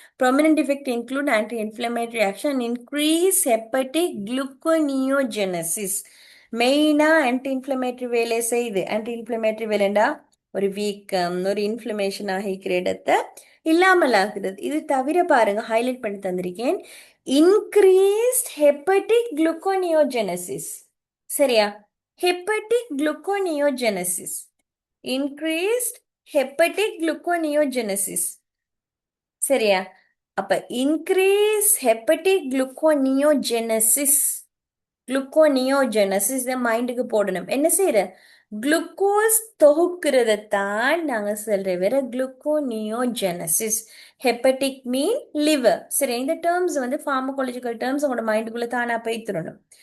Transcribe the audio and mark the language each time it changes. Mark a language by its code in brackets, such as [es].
[en] Prominent effect include anti-inflammatory action and increase hepatic gluconeogenesis. [ta] மெயினா anti inflammatory வேலையை செய்யுது. Anti inflammatory வேலைண்டா ஒரு வீக்கம், ஒரு இன்ஃப்ளமேஷன் ஆகிக்கிற இடத்தை இல்லாமல் ஆகுது. இது தவிர பாருங்க, ஹைலைட் பண்ணி தந்திருக்கேன், [en] Increased hepatic gluconeogenesis. [ta] சரியா? [en] Hepatic gluconeogenesis, increased hepatic gluconeogenesis. [ta] சரியா? அப்ப [en] increase hepatic gluconeogenesis, [ta] குளுக்கோனியோஜெனசிஸ் மைண்டுக்கு போடணும். என்ன செய்யற? குளுக்கோஸ் தொகுக்கிறத தான் நாங்க சொல்ற வேற குளுக்கோனியோஜெனசிஸ். ஹெப்படிக் மீன் லிவர். சரி, இந்த டேர்ம்ஸ் வந்து ஃபார்மகாலஜிக்கல் டேர்ம்ஸ் உங்களோட மைண்டுக்குள்ள தானா போய்த்திரணும்.